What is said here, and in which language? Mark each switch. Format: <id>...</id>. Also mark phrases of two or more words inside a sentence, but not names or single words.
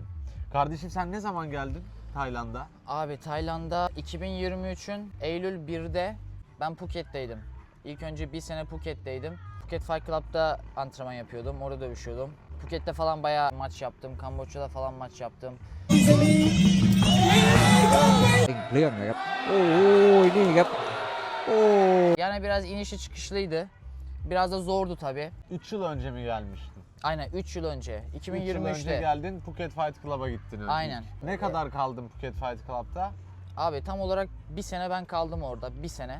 <tr>Kardeşim sen ne zaman geldin Tayland'a? Abi Tayland'a 2023'ün Eylül 1'de ben Phuket'teydim. İlk önce bir sene Phuket'teydim. Phuket Fight Club'da antrenman yapıyordum, orada dövüşüyordum. Phuket'te falan bayağı maç yaptım, Kamboçya'da falan maç yaptım.</tr> <th>เรื่องเลยครับโอ้ยนี่ครับ</th> <tr>Yani biraz inişi çıkışlıydı. Biraz da zordu tabii. 3 yıl önce mi gelmiştin? Aynen 3 yıl önce, 3 yıl önce 2023'te. geldin, Phuket Fight Club'a gittin. Aynen. Ne kadar kaldın Phuket Fight Club'ta? Abi tam olarak bir sene ben kaldım orada, bir sene.</tr>